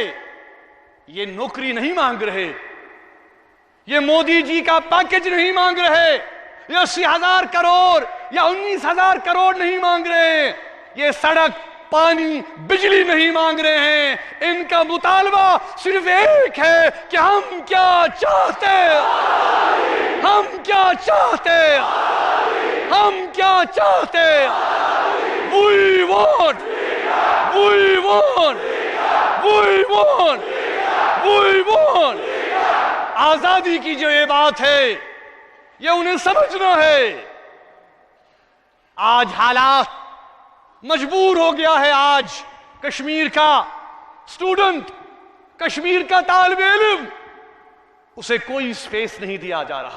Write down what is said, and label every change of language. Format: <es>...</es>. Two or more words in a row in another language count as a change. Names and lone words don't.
<ur>یہ نوکری نہیں مانگ رہے, یہ مودی جی کا پیکج نہیں مانگ رہے, یہ 80,000 کروڑ یا 19,000 کروڑ نہیں مانگ رہے, یہ سڑک, پانی, بجلی نہیں مانگ رہے ہیں. ان کا مطالبہ صرف ایک ہے کہ ہم کیا چاہتے ہیں, ہم کیا چاہتے ہیں, ہم کیا چاہتے ہیں.</ur> <en>We want, we want, we want, we want.</en> <ur>آزادی کی جو یہ بات ہے یہ انہیں سمجھنا ہے. آج حالات مجبور ہو گیا ہے, آج کشمیر کا اسٹوڈنٹ, کشمیر کا طالب علم, اسے کوئی سپیس نہیں دیا جا رہا.</ur>